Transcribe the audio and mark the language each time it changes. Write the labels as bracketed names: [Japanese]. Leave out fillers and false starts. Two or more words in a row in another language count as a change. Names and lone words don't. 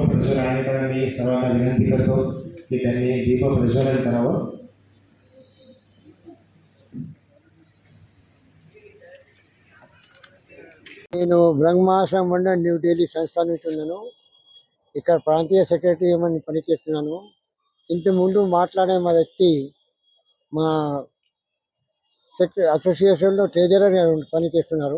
[Marathi] प्रज्वलनाने सर्वांना विनंती करतो की त्यांनी दीप प्रज्वलन करावं. [Telugu] నేను బ్రహ్మాశ్రమం మండలం న్యూ ఢిల్లీ సంస్థ నుంచి ఉన్నాను. ఇక్కడ ప్రాంతీయ సెక్రటరీ ఏమని పనిచేస్తున్నాను. ఇంతకుముందు మాట్లాడే మా వ్యక్తి మా అసోసియేషన్లో ట్రెజరర్ పనిచేస్తున్నారు.